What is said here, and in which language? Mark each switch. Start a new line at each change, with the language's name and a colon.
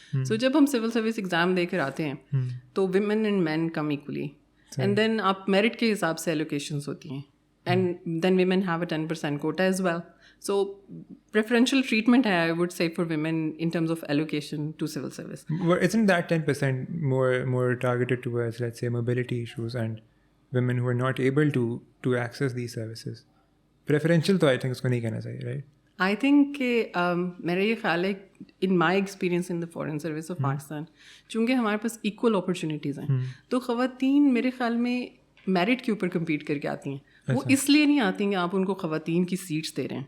English: سو
Urdu: جب ہم civil service exam دے کر آتے ہیں تو
English: women and men come equally, and then
Urdu: آپ میرٹ کے حساب سے ایلوکیشنس ہوتی ہیں,
English: And then women have a 10% quota as well. So preferential treatment ہے I would say for women in terms of allocation to civil service. Isn't that 10% more targeted towards, let's say, mobility issues and women who are not able to access these services?
Urdu: Preferential تو
English: I think
Urdu: اس کو نہیں کہنا چاہیے,
English: right? I think
Urdu: کہ میرا یہ خیال ہے
English: in my experience in the foreign service of Pakistan,
Urdu: چونکہ ہمارے پاس ایکول اپرچونیٹیز ہیں, تو خواتین میرے خیال میں میرٹ کے اوپر کمپیٹ کر کے آتی ہیں. وہ اس لیے نہیں آتی ہیں کہ آپ ان کو خواتین کی سیٹس دے رہے ہیں.